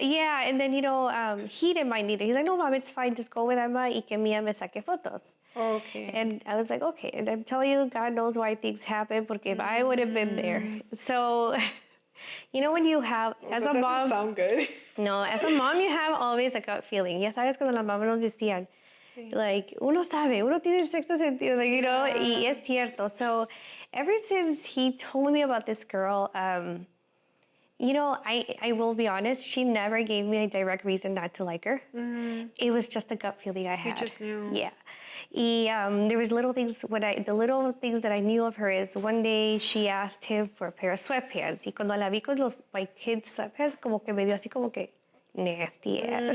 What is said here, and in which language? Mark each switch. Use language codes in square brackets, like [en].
[en] Yeah, and then, he didn't mind either. He's like, no, Mom, it's fine. Just go with Emma [es] y que Mia me saque fotos. [en] Okay. And I was like, okay. And I'm telling you, God knows why things happen, porque if I would have been there. So... when you have, as a mom... Doesn't sound good. No, as a mom, you have always a gut feeling. [es] Ya sabes cuando las mamás nos decían, like, uno sabe, uno tiene el sexto sentido, like, y es cierto. [en] So, ever since he told me about this girl, I will be honest, she never gave me a direct reason not to like her. Mm-hmm. It was just a gut feeling I had. You just knew. Yeah. Y there was little things, the little things that I knew of her is one day she asked him for a pair of sweatpants. [es] Y cuando la vi con los [en] my kids sweatpants, [es] como que me dio así como que [en] nasty ass.